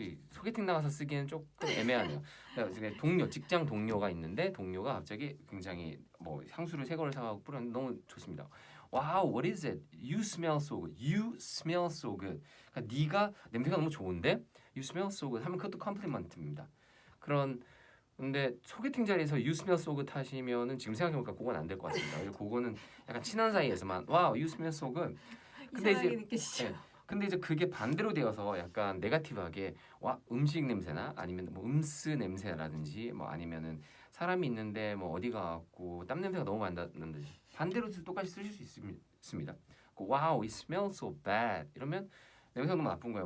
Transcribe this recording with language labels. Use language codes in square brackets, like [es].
[ko] 소개팅 나가서 쓰기에는 조금 애매하네요. 그러니까 동료, 직장 동료가 있는데 동료가 갑자기 굉장히 뭐 향수를 새 거를 사가고 뿌렸는데 너무 좋습니다. [en] Wow, what is it? You smell so good. You smell so good. [ko] 그러니까 네가 냄새가 너무 좋은데 [en] You smell so good [ko] 하면 그것도 컴플리먼트입니다. 근데 소개팅 자리에서 [en] You smell so good [ko] 하시면은 지금 생각해보니까 그건 안 될 것 같습니다. 그거는 약간 친한 사이에서만 [en] Wow, you smell so good. [ko] 근데 이상하게 느껴지죠. 네, 근데 이제 그게 반대로 되어서 약간 네거티브하게 와 음식 냄새나 아니면 뭐 음스 냄새라든지 뭐 아니면은 사람이 있는데 뭐 어디 가고 땀 냄새가 너무 많이 나는데 반대로 똑같이 쓰실 수 있습니다. 와우, [en] it smells so bad [ko] 이러면 냄새가 너무 나쁜 거예요.